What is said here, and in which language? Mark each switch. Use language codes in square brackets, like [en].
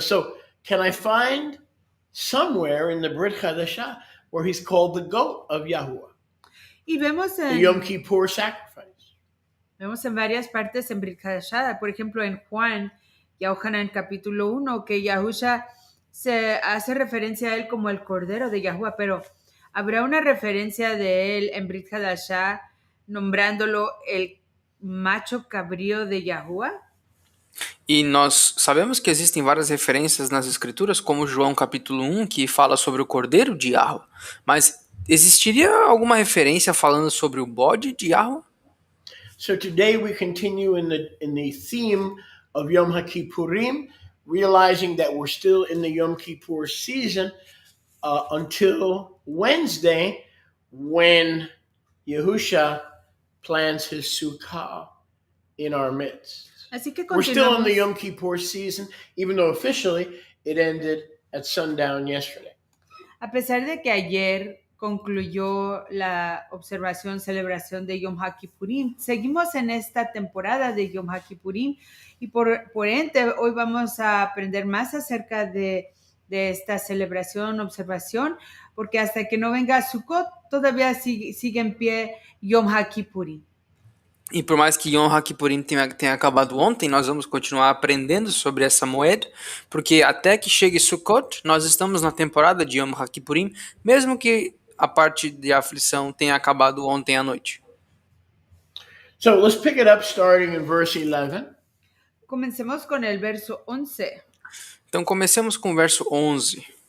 [en] So can I find somewhere in the Brit Chadashah where he's called the goat of Yahuwah, [es] Y vemos [en] the Yom Kippur sacrifice? [es] Vemos en varias partes en Brit Hadashah, por ejemplo en Juan, Yohanan capítulo 1, que Yahusha se hace referencia a él como el Cordero de Yahuwah, pero ¿habrá una referencia de él en Brit Hadashah nombrándolo el macho cabrío de Yahuwah? [pt] E nós sabemos que existem várias referências nas escrituras, como João capítulo 1, que fala sobre o cordeiro de Yahweh. Mas existiria alguma referência falando sobre o bode de Yahweh? [en] So today we continue in the theme of Yom HaKippurim, realizing that we're still in the Yom Kippur season until Wednesday, when Yahusha plants his sukkah in our midst. [es] Así que [en] We're still in the [es] continuamos, [en] Yom Kippur season, even though officially it ended at sundown yesterday. [es] a pesar de que ayer concluyó la celebración de Yom HaKippurim, seguimos en esta temporada de Yom HaKippurim y por ende hoy vamos a aprender más acerca de esta celebración, observación, porque hasta que no venga Sukkot todavía sigue en pie Yom HaKippurim. [pt] E por mais que Yom HaKippurim tenha acabado ontem, nós vamos continuar aprendendo sobre essa moeda, porque até que chegue Sukkot, nós estamos na temporada de Yom HaKippurim, mesmo que a parte de aflição tenha acabado ontem à noite. [en] So let's pick it up starting in verse 11. [es] Comencemos con el verso 11. [pt] Então comecemos com o verso 11.